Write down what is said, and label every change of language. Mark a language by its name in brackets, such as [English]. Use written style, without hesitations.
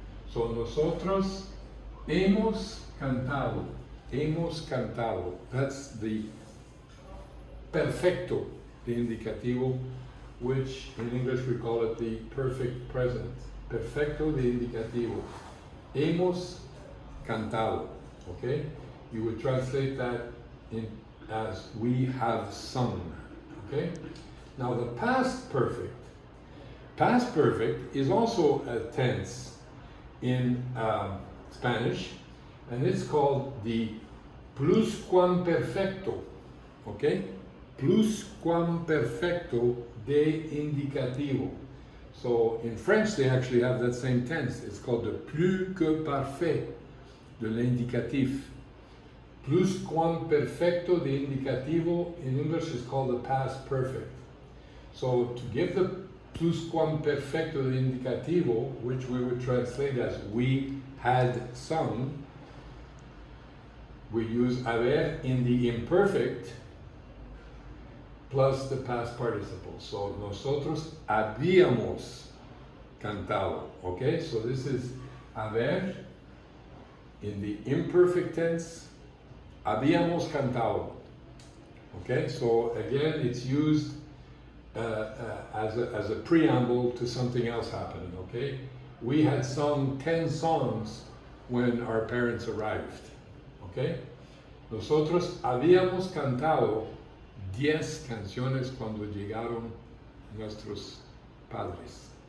[Spanish] So nosotros hemos cantado. Hemos cantado. [English] That's the perfecto de indicativo, which in English we call it the perfect present. [Spanish] Perfecto de indicativo. Hemos cantado. Okay? [English] You would translate that as we have sung. Okay? Now the past perfect. Past perfect is also a tense in Spanish, and it's called the pluscuamperfecto. Okay? [Spanish] Pluscuamperfecto de indicativo. [English] So in French they actually have that same tense. It's called the [French] plus que parfait de l'indicatif. [English] Pluscuamperfecto de indicativo in English is called the past perfect. So to give the pluscuamperfecto de indicativo, which we would translate as we had sung, we use haber in the imperfect plus the past participle. [Spanish] So nosotros habíamos cantado. [English] Okay, so this is haber in the imperfect tense. Habíamos cantado. Okay, so again, it's used as a preamble to something else happening. Okay, we had sung 10 songs when our parents arrived. Okay? [Spanish] Nosotros habíamos cantado 10 canciones cuando llegaron nuestros padres.